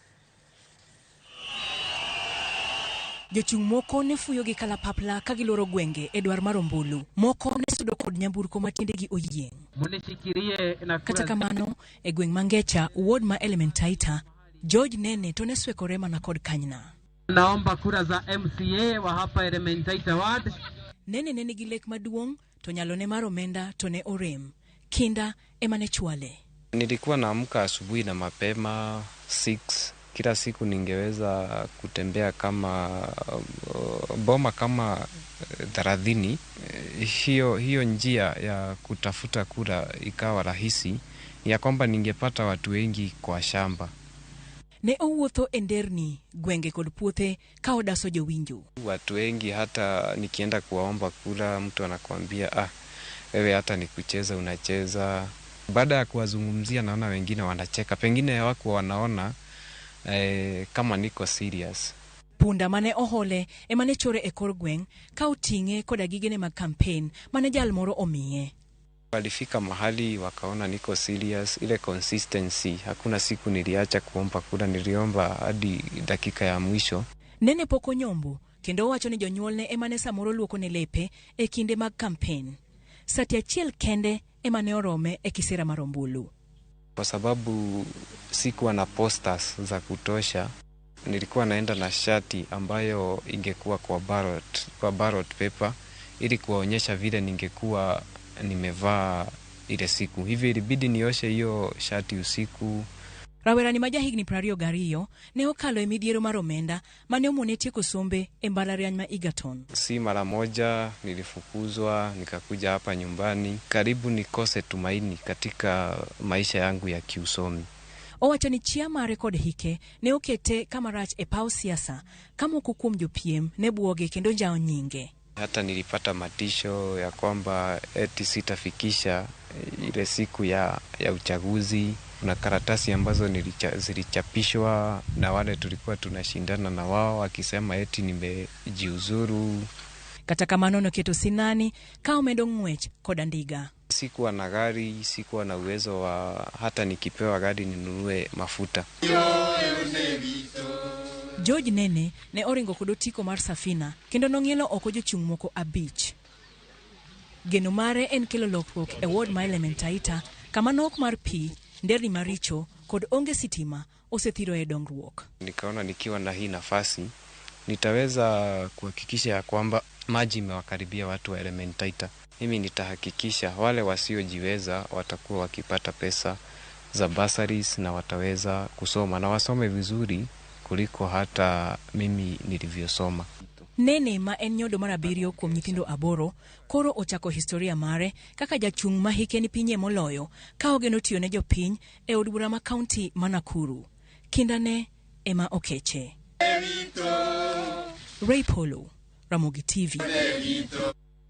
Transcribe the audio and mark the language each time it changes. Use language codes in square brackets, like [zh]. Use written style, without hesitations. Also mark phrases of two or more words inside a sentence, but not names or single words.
[luo] Jochung' moko ne fuyo gi kalapapla ka giloro gwenge e dwar mar ombulu. Moko ne sudo kod nyamburko matiendegi oyieng'. Kata kamano, e gweng' mangecha, ward ma Elementaita, George nene to ne swekore mana kod kanyna. [sw] Naomba kura za MCA wa hapa Elementaita ward. [luo] Nene gi lek maduong' to nyalone mar omenda to ne orem. Kinda emane chwale. [sw] Nilikuwa naamka asubuhi na mapema 6. Kila siku ningeweza kutembea kama boma kama 30. Hiyo njia ya kutafuta kura ikawa rahisi ya kwamba ningepata watu wengi kwa shamba. [luo] Ne owuotho enderni gwenge kod puothe ka odaso jowinjo. [sw] Watu wengi hata nikienda kuwaomba kura mtu anakuambia wewe hata nikucheza unacheza. Baada ya kuwazungumzia naona wengine wanacheka. Pengine hawako wanaona kama niko serious. [luo] Punda mane ohole emane chore e kor gweng ka utinge koda gigene mag kampen mane jal moro omiye. [sw] Walifika mahali wakaona niko serious, ile consistency. Hakuna siku niliacha kuomba kura, niliomba hadi dakika ya mwisho. [luo] Nene poko nyombo kendo wacho ni jonyuolne emane samoro luoko ne lepe e kinde mag kampen. Sati achiel kende emane orome e kisera mar ombulu. [sw] Kwa sababu sikuwa na posters za kutosha, nilikuwa naenda na shati ambayo ingekuwa kwa [en] ballot paper [sw] ili kuwaonyesha vile ningekuwa nimevaa ile siku. Hivi ilibidi nioshe hiyo shati usiku. [luo] Rawerani majahigni 22 ne okalo e midhiero mar omenda mane omone tieko sombe e mbalariany ma Egerton. [sw] Si mara moja nilifukuzwa nikakuja hapa nyumbani. Karibu nikose tumaini katika maisha yangu ya kiusomi. [luo] Owacho ni chia mare kod hike ne okete kama rach e paw siasa kama kukum jopiem ne buoge kendo njao nyinge. [sw] Hata nilipata matisho ya kwamba eti sitafikisha ile siku ya uchaguzi. Na karatasi ambazo zilichapishwa na wale tulikuwa tunashindana na wao wakisema eti nimejiuzuru. [luo] Kata kamano noketo sinani ka omedo ng'wech koda ndiga. [sw] Sikuwa na gari, sikuwa na uwezo wa hata nikipewa gari ninunue mafuta. [luo] George nene ne oringo kod otiko mar Safina kendo nong'ielo oko jochung' moko 5. Geno mare en kelo lokruok e ward ma Elementaita kama nok mar pi, nderni maricho kod onge sitima osethiro e dongruok. [sw] Nikaona nikiwa na hii nafasi nitaweza kuhakikisha ya kwamba maji imewakaribia watu wa Elementaita. Mimi nitahakikisha wale wasiojiweza watakuwa wakipata pesa za bursaries na wataweza kusoma na wasome vizuri kuliko hata mimi nilivyosoma. [luo] Nene ma en nyodo mar 7 kuom nyithindo 8 koro ochako historia mare kaka jachung' ma hike ni pinye moloyo ka ogeno tiyo ne jopiny e od bura ma kaunti ma Nakuru. Kindane ema okeche. Polo, Ramogi TV.